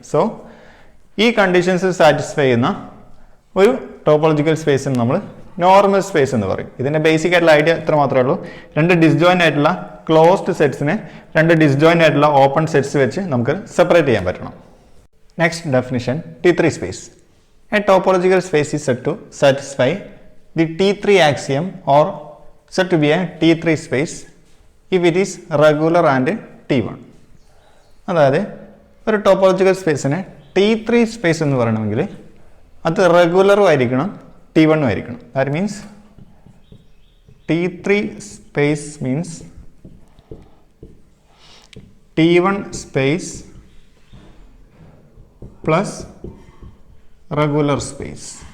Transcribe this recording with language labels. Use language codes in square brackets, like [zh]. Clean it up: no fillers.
[ml] So ഈ conditions satisfy ചെയ്യുന്ന ഒരു ടോപ്പോളജിക്കൽ സ്പേസിന് നമ്മൾ നോർമൽ സ്പേസ് എന്ന് പറയും. ഇതിൻ്റെ ബേസിക് ആയിട്ടുള്ള ഐഡിയ ഇത്ര മാത്രമേ ഉള്ളൂ. രണ്ട് ഡിസ്ജോയിൻ്റ് ആയിട്ടുള്ള ക്ലോസ്ഡ് സെറ്റ്സിനെ രണ്ട് ഡിസ്ജോയിൻ്റ് ആയിട്ടുള്ള ഓപ്പൺ സെറ്റ്സ് വെച്ച് നമുക്ക് സെപ്പറേറ്റ് ചെയ്യാൻ പറ്റണം. [en] Next definition, T3 space. A topological space is said to satisfy the T3 axiom or said to be a T3 space if it is regular and T1. [ml] അതായത് ഒരു topological സ്പേസിനെ T3 space എന്ന് പറയണമെങ്കിൽ അത് റെഗുലറും ആയിരിക്കണം, T1 ആയിരിക്കണം. [en] That means T3 space means T1 space plus regular space.